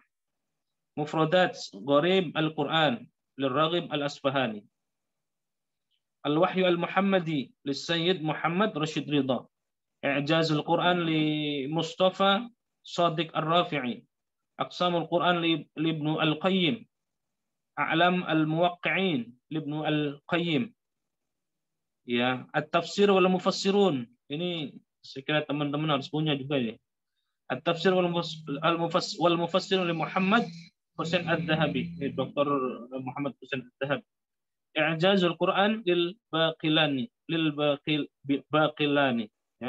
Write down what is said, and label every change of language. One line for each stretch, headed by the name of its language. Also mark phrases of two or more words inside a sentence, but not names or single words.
Indonesian: Mufradat Gharib Al-Quran li Raghib Al-Asfahani. Al-Wahyu Al-Muhammadi li Sayyid Muhammad Rashid Ridha. I'jazul Quran li Mustafa Sadiq Ar-Rafi'i. Aqsamul Quran li Ibnu Al-Qayyim. A'lam Al-Muwaqqi'in li Ibnu Al-Qayyim. Ya, At-Tafsir wal Mufassirun. Ini saya kira teman-teman harus punya juga ini. At-Tafsir wal Mufassirun li Muhammad Husain Ad-Dhahabi. Dr. Muhammad Husain Ad-Dhahabi. I'jazul Quran lil Baqilani ya.